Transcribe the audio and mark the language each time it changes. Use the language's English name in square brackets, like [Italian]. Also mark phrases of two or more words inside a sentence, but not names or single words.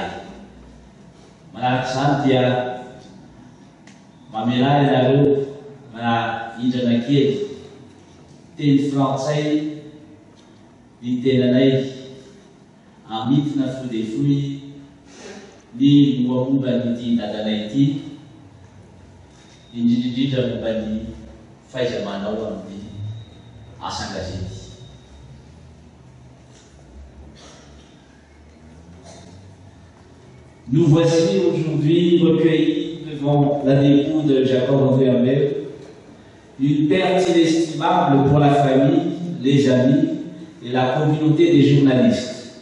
[Malagasy] Manaraka izany dia mamelay ianareo na indrana kely teny frantsay ny tenanay amitina foy de foy ny mombamomba nyity dadanay ity indrindrindrindra momba ny fahaiza-manao amin'ny asan-gazety. [French] Nous voici aujourd'hui recueillis devant la dépouille de Jacob-André Ambert, une perte inestimable pour la famille, les amis et la communauté des journalistes.